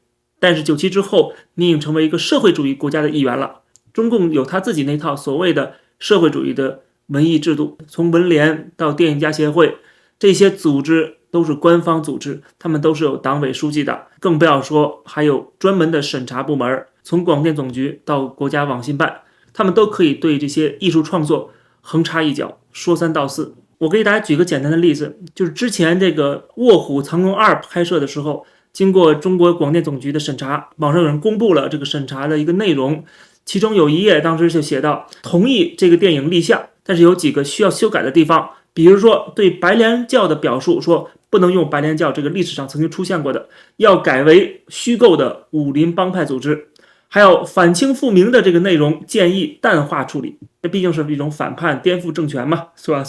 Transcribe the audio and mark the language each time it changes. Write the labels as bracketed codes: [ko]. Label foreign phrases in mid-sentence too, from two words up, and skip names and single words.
[zh] 但是97之後，你已經成為一個社會主義國家的一員了，中共有他自己那套所謂的社會主義的文藝制度，從文聯到電影家協會，這些組織都是官方組織，他們都是有黨委書記的，更不要說還有專門的審查部門，從廣電總局到國家網信辦，他們都可以對這些藝術創作橫插一腳，說三道四。我給大家舉個簡單的例子，就是之前這個臥虎藏龍2拍攝的時候，經過中國廣電總局的審查，網上有人公布了這個審查的一個內容，其中有一页当时就写到，同意这个电影立项，但是有几个需要修改的地方，比如说对白莲教的表述，说不能用白莲教这个历史上曾经出现过的，要改为虚构的武林帮派组织。还有反清复明的这个内容建议淡化处理，这毕竟是一种反叛颠覆政权嘛，是吧？